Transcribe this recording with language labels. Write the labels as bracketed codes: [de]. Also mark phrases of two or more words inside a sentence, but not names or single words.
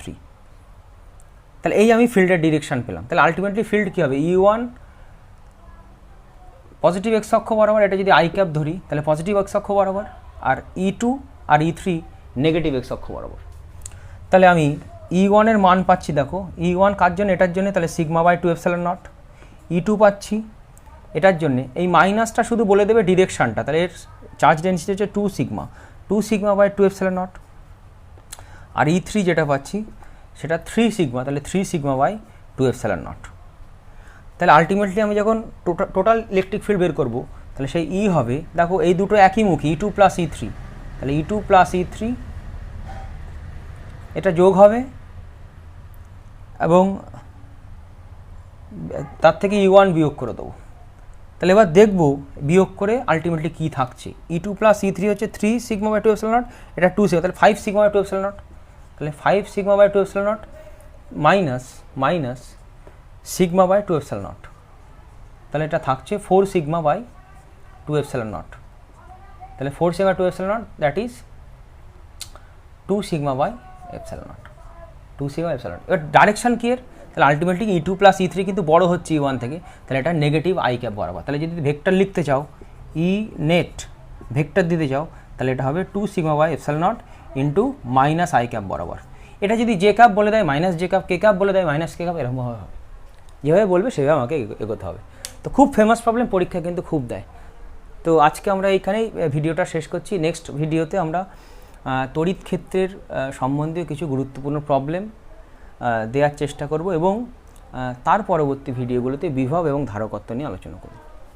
[bn] তাহলে এই আমি ফিল্ডের ডিরেকশন পেলাম। তাহলে আলটিমেটলি ফিল্ড কী হবে, E1 [en] positive x [bn] অক্ষ বরাবর, এটা যদি আই ক্যাপ ধরি তাহলে [en] positive x [bn] অক্ষ বরাবর, আর E2 আর E3 [en] negative x [bn] অক্ষ বরাবর। তাহলে আমি E1 এর মান পাচ্ছি, দেখো E1 কার জন্য, এটার জন্য, তাহলে σ/2ε0। E2 পাচ্ছি এটার জন্যে, এই মাইনাসটা শুধু বলে দেবে ডিরেকশানটা, তাহলে এর চার্জ ডেন্সিটি হচ্ছে 2 σ/2ε0। আর E3 যেটা পাচ্ছি সেটা 3 সিগমা, তাহলে 3 σ/2ε0। তাহলে আলটিমেটলি আমি যখন [en] total electric field [bn] বের করবো তাহলে সেই E হবে, দেখো এই দুটো একই মুখী, E2 + E3, তাহলে E2 + E3 এটা যোগ হবে, এবং তার থেকে E1 বিয়োগ করে দেবো। তাহলে এবার দেখব বিয়োগ করে আলটিমেটলি কী থাকছে। E2 + E3 হচ্ছে 3 σ/2ε0, এটা 2 সিগমা, তাহলে 5 σ/2ε0, তাহলে 5 σ/2ε0 মাইনাস σ/2ε0, তাহলে এটা থাকছে 4 σ/2ε0, তাহলে 4 σ/2ε0 [en] that is [bn] 2 σ/ε0, 2 σ/ε0। এবার ডাইরেকশান কি এর, তাহলে আলটিমেটলি E2 + E3 কিন্তু বড় হচ্ছে E1 থেকে, তাহলে এটা [en] negative i cap [bn] বরাবর। তাহলে যদি ভেক্টর লিখতে চাও, ই নেট ভেক্টর দিতে চাও, তাহলে এটা হবে 2 σ/ε0 ইন্টু [en] minus i cap [bn] বরাবর। এটা যদি জে ক্যাপ বলে দেয় [en] minus j cap, [bn] কে ক্যাপ বলে দেয় [en] minus k cap, [bn] এরকমভাবে হবে, যেভাবে বলবে সেভাবে আমাকে এগোতে হবে। তো খুব [en] famous problem, [bn] পরীক্ষা কিন্তু খুব দেয়। তো আজকে আমরা এইখানেই ভিডিওটা শেষ করছি। নেক্সট ভিডিওতে আমরা তড়িৎ ক্ষেত্রের সম্বন্ধীয় কিছু গুরুত্বপূর্ণ প্রবলেম দেওয়ার চেষ্টা করব, এবং তার পরবর্তী ভিডিওগুলোতে বিভব এবং ধারকত্ব নিয়ে আলোচনা করব।